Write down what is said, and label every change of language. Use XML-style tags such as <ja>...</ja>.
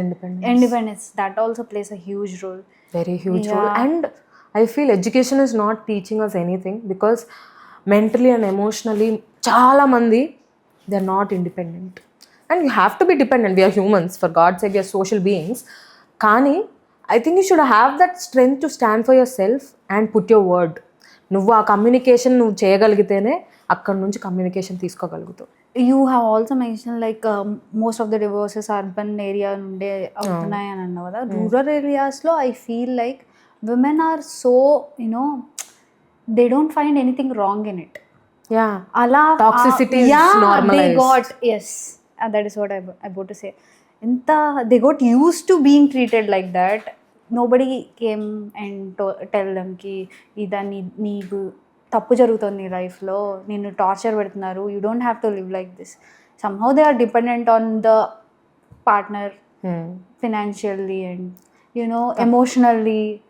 <en>Independence that also plays a huge role, very huge role. And I feel education is not teaching us anything because mentally and emotionally</en> <te>చాలా మంది</te> <en>they are not independent, and you have to be dependent. We are humans, for God's sake, we are social beings. కానీ I think you should have that strength to stand for yourself and put your word.</en> <te>నువ్వు ఆ communication నువ్వు చేయగలిగితేనే అక్కడ నుంచి communication తీసుకోగలుగుతావు.</te> <en>you have also mention like most of the divorces urban area</en> <te>నుండే అవుతున్నాయి అని అన్నావు కదా.</te> <en>Rural ఏరియాస్లో I feel like women are so you know they don't find anything wrong in it.</en> <te>అలా</te> <en>Toxicity is normalized. That is what I about to say. They got used to being treated like that. Nobody came and tell them</en> <te>ki ida నీకు తప్పు జరుగుతుంది నీ లైఫ్లో, నిన్ను torture పెడుతున్నారు,</te> <en>You don't have to live like this. Somehow they are dependent on the partner financially and you know emotionally.</en>